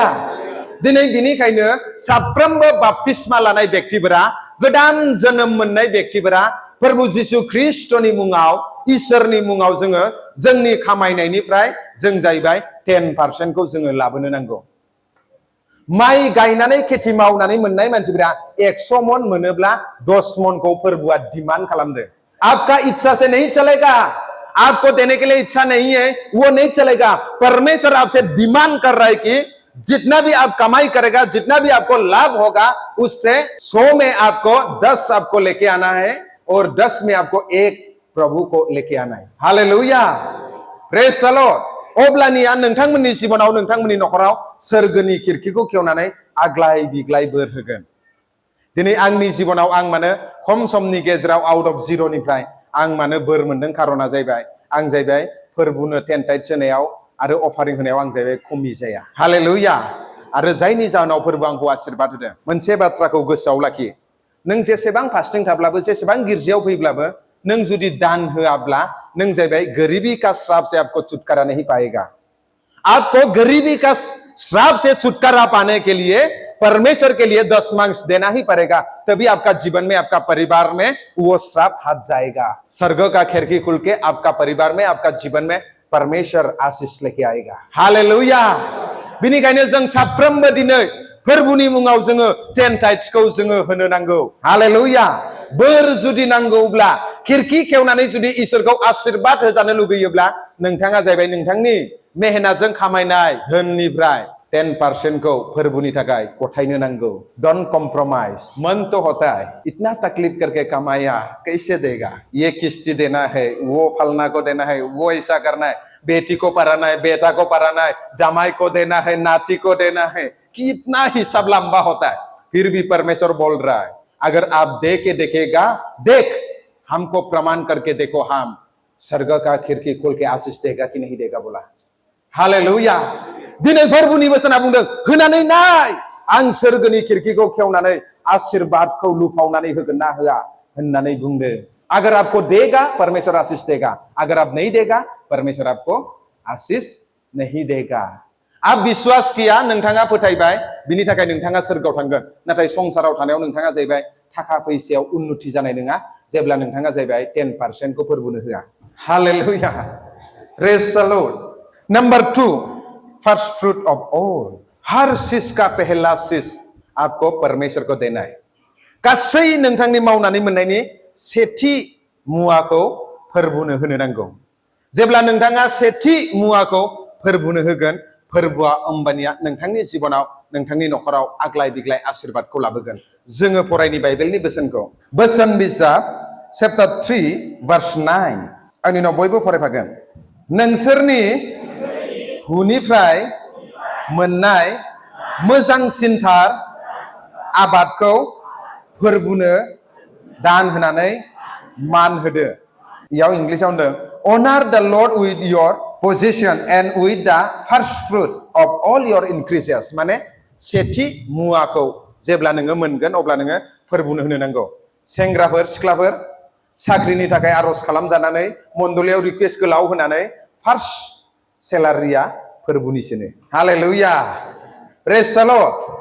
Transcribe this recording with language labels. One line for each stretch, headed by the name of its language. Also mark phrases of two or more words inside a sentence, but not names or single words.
Bodo: दिनै बिनिखायनो साफ्रोमबो बाप्तिस्मा लानाय व्यक्तिफोरा गोदान जोनोम मोननाय व्यक्तिफोरा प्रभु जिसु ख्रिस्टनि मुङाव इसोरनि मुङाव जोङो जोंनि खामायनायनिफ्राय जों जाहैबाय 10% खौ जोङो लाबोनो नांगौ। माइ गायनानै खेथि मावनानै मोननाय मानसिफोरा 100 मन मोनोब्ला 10 मन को फोरबुआ डिमांड खालामदों।
Hindi: आपका इच्छा से नहीं चलेगा आपको देने के लिए इच्छा नहीं है वो नहीं चलेगा। परमेश्वर आपसे डिमांड कर रहा है कि जितना भी आप कमाई करेगा जितना भी आपको लाभ होगा उससे 100 में आपको 10 आपको लेके आना है और 10 में आपको 1 प्रभु को लेके आना है हालेलुया
English: praise the Lord.
Bodo: अब्लानिया नोंथांमोननि जीवनाव नोंथांमोननि नखराव सोरगोनि खिरखिखौ खेवनानै आग्लाय बिग्लाय बोर होगोन। दिनै आंनि जिबनाव आं मानो खम समनि गेजेराव
English: out of
Bodo: जिर'निफ्राय आं मानो बोर मोनदों खारना जाहैबाय आं जाहैबाय फोरबुनो 10 टाइट्स होनायाव आरो अफारिं होनायाव आं जाहैबाय खमि जाया हालेलुया आरो जायनि जाहोनाव फोरबो आंखौ आशीर्बाद होदों मोनसे बाथ्राखौ गोसोआव लाखि नों जेसेबां फास्टिं थाब्लाबो जेसेबां गिर्जायाव फैब्लाबो नों जुदि दान होआब्ला नों जाहैबाय
Hindi: गरीबी का श्राप से आपको छुटकारा नहीं पाएगा आपको गरीबी का श्राप से छुटकारा पाने के लिए परमेश्वर के लिए दशमांश देना ही पड़ेगा तभी आपका जीवन में आपका परिवार में वो श्राप हट जाएगा स्वर्ग का खिड़की खुल के आपका परिवार में आपका जीवन में परमेश्वर आशीष लेके आएगा हालेलुया
Bodo: बिनिखायनो जों साफ्रोमबो दिनै फोरबुनि मुङाव जोङो 10 टाइट्सखौ जोङो होनो नांगौ हालेलुया बोर जुदि नांगौब्ला खिरखि खेवनानै जुदि इसोरखौ आशीर्बाद होजानो लुगैयोब्ला नोंथाङा जाहैबाय नोंथांनि मेहनतजों खामायनाय धोननिफ्राय 10% को फोरबुनि थाखाय गथायनो नांगौ
English: don't compromise
Hindi: मन तो होता है इतना तकलीफ करके कमाया कैसे देगा ये किस्ती देना है वो फलना को देना है वो ऐसा करना है बेटी को पढ़ाना है बेटा को पढ़ाना है जमाई को देना है नाती को देना है कितना हिसाब लंबा होता है फिर भी परमेश्वर बोल रहा है अगर आप दे के देखेगा देख हमको प्रमाण करके देखो हम स्वर्ग का खिड़की खोल के आशीष देगा कि नहीं देगा बोला हालेलुया
Bodo: दिनै फोरबुनि बोसोना बुंदों होनानै नाय आं सोरगोनि खिरखिखौ खेवनानै आशीर्वादखौ लुफावनानै होगोन ना होआ होननानै बुंदों
Hindi: अगर आपको देगा परमेश्वर आशीष देगा अगर आप नहीं देगा परमेश्वर आपको आशीष नहीं देगा आप विश्वास किया
Bodo: नोंथाङा फोथायबाय बिनि थाखाय नोंथाङा सोरगोआव थांगोन नाथाय संसाराव थानायाव नोंथाङा जाहैबाय थाखा फैसायाव उन्नति जानाय नङा जेब्ला नोंथाङा जाहैबाय 10% को फोरबुनो
English: होआ हालेलुया praise the Lord number 2 first fruit of all
Hindi: हर चीज का पहला चीज आपको परमेश्वर को देना है
Bodo: गासै नोंथांनि मावनानै मोननायनि सेथि मुवाखौ फोरबुनो होनो नांगौ जेब्ला नोंथाङा सेथि मुवाखौ फोरबुनो होगोन फोरबुआ होमबानिया नोंथांनि जिबनाव नोंथांनि नखराव आग्लाय बिग्लाय आशीर्वादखौ लाबोगोन जोङो फरायनि बाइबेलनि बोसोनखौ बोसोन बिजाब चैप्टार 3 verse 9 आंनि उनाव बयबो फरायफागोन नोंसोरनि हुनिफ्राय मोननाय मोजांसिनथार आबादखौ फोरबुनो दान होनानै मान होदो इयाव इंग्लिशाव होनदों honor
English: the Lord with your possession and with the first fruit of all your increases
Bodo: माने सेथि मुवाखौ जेब्ला नोङो मोनगोन अब्ला नोङो फोरबुनो होनो नांगौ सेंग्राफोर सिख्लाफोर साख्रिनि थाखाय आरज खालामजानानै मण्डलियाव रिक्वेस्ट गोलाव होनानै फार्स्ट सेलारिया फोरबुनिसोनो हालेलुया
English: praise the Lord